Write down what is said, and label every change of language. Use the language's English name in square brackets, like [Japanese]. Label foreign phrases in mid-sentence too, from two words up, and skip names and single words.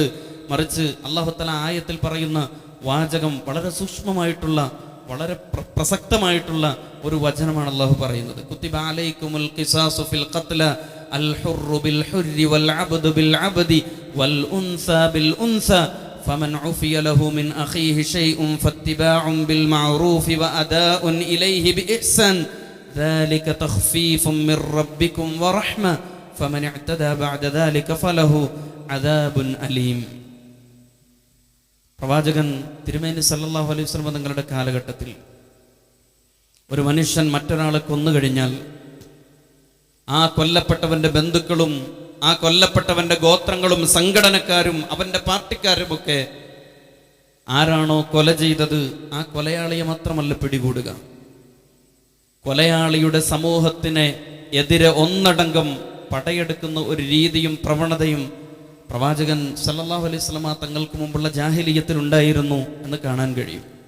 [Malayalam] മറിച്ച് അല്ലാഹു തആല ആയത്തിൽ പറയുന്ന വാചകം വളരെ സൂക്ഷ്മമായിട്ടുള്ള, വളരെ പ്രസക്തമായിട്ടുള്ള ഒരു വചനമാണ് അല്ലാഹു പറയുന്നത്. [Arabic] كتب عليكم القصاص في القتلى الحر بالحر والعبد بالعبد والأنثى بالأنثى فمن عفي له من أخيه شيء فاتباع بالمعروف وأداء إليه بإحسان ذلك تخفيف من ربكم ورحمة فمن اعتدى بعد ذلك فله عذاب أليم. [Malayalam] പ്രവാചകൻ തിരുമേനി [Arabic] صلى الله عليه وسلم [Malayalam] തങ്ങളുടെ കാലഘട്ടത്തിൽ ഒരു മനുഷ്യൻ മറ്റൊരാളെ കൊന്നു കഴിഞ്ഞാൽ ആ കൊല്ലപ്പെട്ടവന്റെ ബന്ധുക്കളും ആ കൊല്ലപ്പെട്ടവന്റെ ഗോത്രങ്ങളും സംഘടനക്കാരും അവന്റെ പാർട്ടിക്കാരുമൊക്കെ ആരാണോ കൊല ചെയ്തത് ആ കൊലയാളിയെ മാത്രമല്ല പിടികൂടുക, കൊലയാളിയുടെ സമൂഹത്തിന് എതിരെ ഒന്നടങ്കം പടയെടുക്കുന്ന ഒരു രീതിയും പ്രവണതയും പ്രവാചകൻ [Arabic] صلى الله عليه وسلم [Malayalam] തങ്ങൾക്ക് മുമ്പുള്ള ജാഹിലിയ്യത്തിൽ ഉണ്ടായിരുന്നു എന്ന് കാണാൻ കഴിയും.